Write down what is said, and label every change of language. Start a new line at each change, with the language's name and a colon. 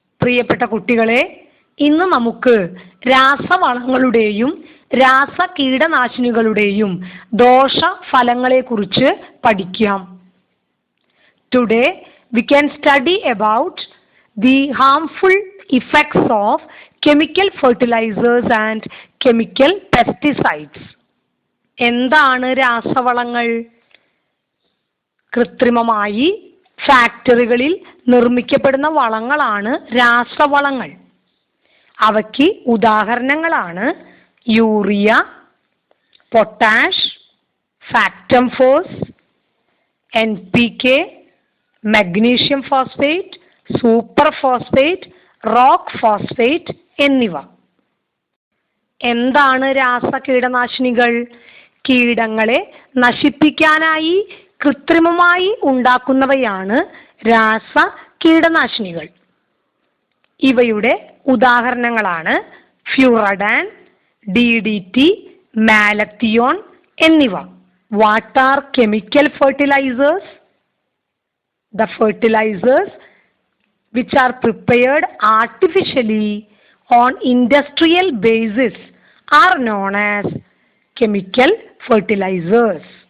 Malayalam: പ്രിയപ്പെട്ട കുട്ടികളെ, ഇന്ന് നമുക്ക് രാസവളങ്ങളുടെയും രാസകീടനാശിനികളുടെയും ദോഷഫലങ്ങളെക്കുറിച്ച് പഠിക്കാം.
English: Today we can study about the harmful effects of chemical fertilizers and chemical pesticides.
Malayalam: എന്താണ് രാസവളങ്ങൾ? കൃത്രിമമായി ഫാക്ടറികളിൽ നിർമ്മിക്കപ്പെടുന്ന വളങ്ങളാണ് രാസവളങ്ങൾ. അവയ്ക്ക് ഉദാഹരണങ്ങളാണ് യൂറിയ, പൊട്ടാഷ്, ഫാക്ടം ഫോസ്, NPK, magnesium phosphate, super phosphate, rock phosphate എന്നിവ. എന്താണ് രാസകീടനാശിനികൾ? കീടങ്ങളെ നശിപ്പിക്കാനായി കൃത്രിമമായി ഉണ്ടാക്കുന്നവയാണ് രാസകീടനാശിനികൾ. ഇവയുടെ ഉദാഹരണങ്ങളാണ് ഫ്യൂറഡാൻ, DDT, മാലത്തിയോൺ എന്നിവ.
English: What are chemical fertilizers? The fertilizers which are prepared artificially on industrial basis are known as chemical fertilizers.